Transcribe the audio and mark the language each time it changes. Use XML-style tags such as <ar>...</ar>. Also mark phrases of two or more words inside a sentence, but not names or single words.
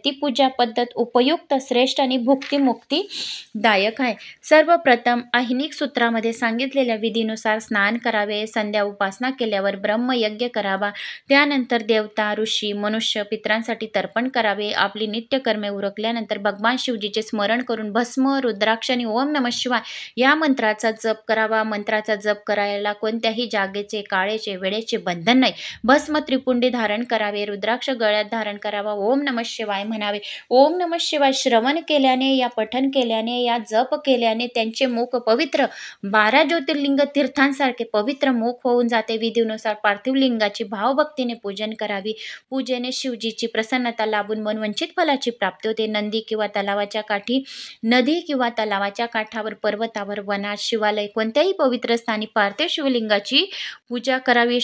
<mr>ती पूजा पद्धत उपयुक्त, श्रेष्ठ आणि भुक्तिमुक्तीदायक आहे. सर्वप्रथम आहिनिक सूत्रामध्ये सांगितलेल्या विधीनुसार स्नान करावे. संध्या उपासना केल्यावर ब्रह्मयज्ञ करावा. त्यानंतर देवता, ऋषी, मनुष्य, पितरांसाठी तर्पण करावे. आपली नित्यकर्मे उरकल्यानंतर भगवान शिवजीचे स्मरण करून भस्म, रुद्राक्ष आणि</mr> <sa>ओम नमः शिवाय</sa> <mr>या मंत्राचा जप करावा. मंत्राचा जप करायला कोणत्याही जागेचे, काळेचे, वेळेचे बंधन नाही. भस्म त्रिपुंडी धारण करावे. रुद्राक्ष गळ्यात धारण करावा.</mr> <sa>ओम नमः शिवाय</sa> <mr>म्हणावे.</mr> <sa>ओम नमः शिवाय</sa> <mr>श्रवण केल्याने, या पठन केल्याने, या जप केल्याने त्यांचे मुख पवित्र, 12 ज्योतिर्लिंग तीर्थांसारखे पवित्र मुख होऊन जाते. विधीनुसार पार्थिव लिंगाची भावभक्तीने पूजन करावी. पूजेने शिवजीची प्रसन्नता लाभून मनवंचित फलाची प्राप्ती होते. नदी किंवा तलावाच्या काठावर, पर्वतावर, वनात, शिवालय कोणत्याही पवित्र स्थानी पार्थिव शिवलिंगाची पूजा करावी.</mr>